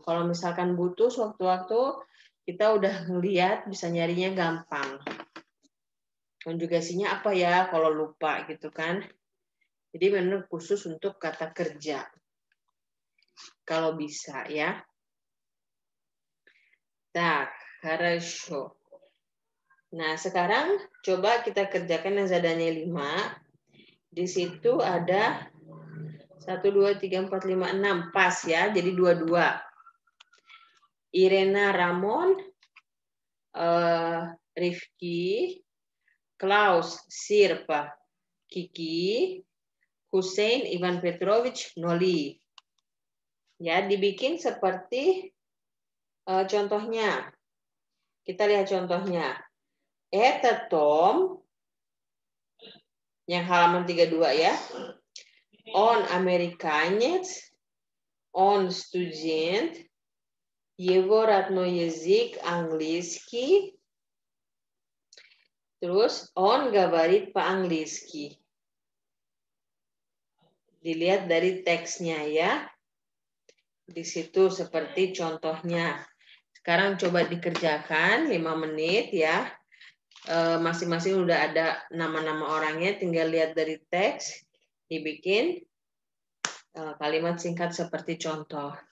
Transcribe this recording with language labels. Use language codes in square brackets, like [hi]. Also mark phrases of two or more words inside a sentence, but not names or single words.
[id] Kalau misalkan butuh sewaktu-waktu kita udah ngeliat bisa nyarinya gampang. Konjugasinya apa ya kalau lupa gitu kan. Jadi benar khusus untuk kata kerja. Kalau bisa ya. [ru] Так, хорошо. [id] Nah, sekarang coba kita kerjakan yang zadanya 5. Di situ ada 1, 2, 3, 4, 5, 6. Pas ya, jadi 22. Irena Ramon, Rifki, Klaus, Sirpa, Kiki, Hussein, Ivan Petrovich, Noli. Ya, dibikin seperti contohnya. Kita lihat contohnya. Это Tom, yang halaman 32 ya. [ru] Он американец, он студент, его родной язык английский. Terus он говорит по-английски. [id] Dilihat dari teksnya ya. Di situ seperti contohnya. Sekarang coba dikerjakan 5 menit ya. Masing-masing udah ada nama-nama orangnya, tinggal lihat dari teks, dibikin kalimat singkat seperti contoh.